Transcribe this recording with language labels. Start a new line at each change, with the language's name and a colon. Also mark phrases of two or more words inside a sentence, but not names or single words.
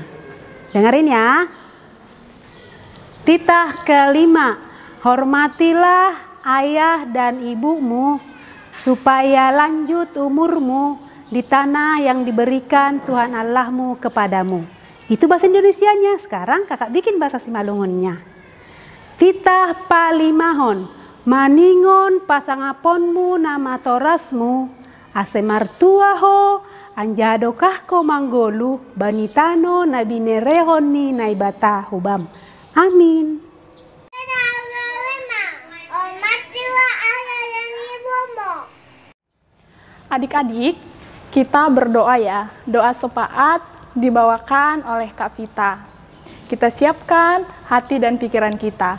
Indonesian: Dengerin ya. Titah kelima. Hormatilah ayah dan ibumu, supaya lanjut umurmu di tanah yang diberikan Tuhan Allahmu kepadamu. Itu bahasa Indonesianya. Sekarang kakak bikin bahasa Simalungunnya.
Batak Simalungun: Titah palimahon, maningon pasangaponmu nama torasmu, ase martuaho, anjadokah ko manggolu, banitano nabinerehoni naibata hubam.
Indonesian: Amin. Adik-adik, kita berdoa ya. Doa sepaat dibawakan oleh Kak Vita. Kita siapkan hati dan pikiran kita.